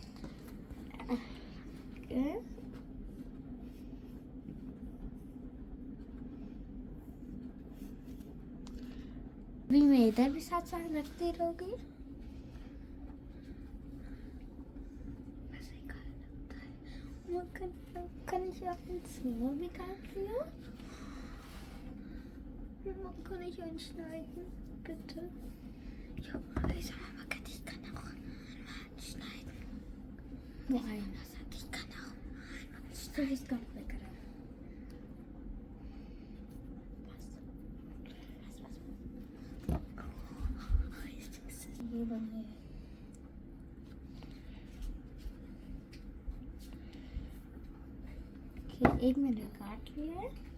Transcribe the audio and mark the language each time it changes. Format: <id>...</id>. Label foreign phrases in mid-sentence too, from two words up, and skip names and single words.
<hi>अभी मैं इधर भी साथ साथ रखती रहूँगी। मैं भी काट रही हूँ।</hi> <de>Man kann nicht anschneiden, bitte. Ja, ich sag mal, ich kann auch anschneiden. Nein, ich kann auch anschneiden. Das ist ganz lecker.</de> <hi>Okay, एक मैंने काट लिया है।</hi>